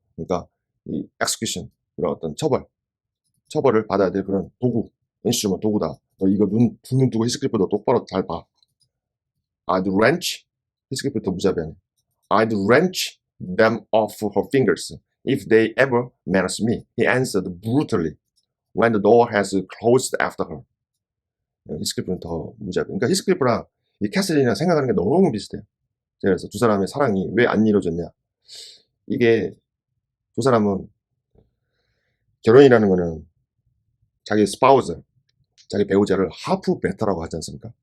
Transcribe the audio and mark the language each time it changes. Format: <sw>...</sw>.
<ko>그러니까 이 execution 그런 어떤 처벌을 받아야 될 그런 도구, 인스트루먼트 도구다. 너 이거 두 눈 뜨고 히스크리프 너 똑바로 잘 봐.</ko> <en>I'd wrench</en> <ko>히스크리프트 무자비하네.</ko> <en>I'd wrench them off her fingers if they ever menaced me. He answered brutally when the door has closed after her.</en> <ko>히스클리프는 더 무자비. 그러니까 히스클리프랑 이 캐슬린이랑 생각하는 게 너무 비슷해요. 그래서 두 사람의 사랑이 왜 안 이루어졌냐. 이게 두 사람은 결혼이라는 거는 자기 스파우즈, 자기 배우자를 하프 베터라고 하지 않습니까?</ko>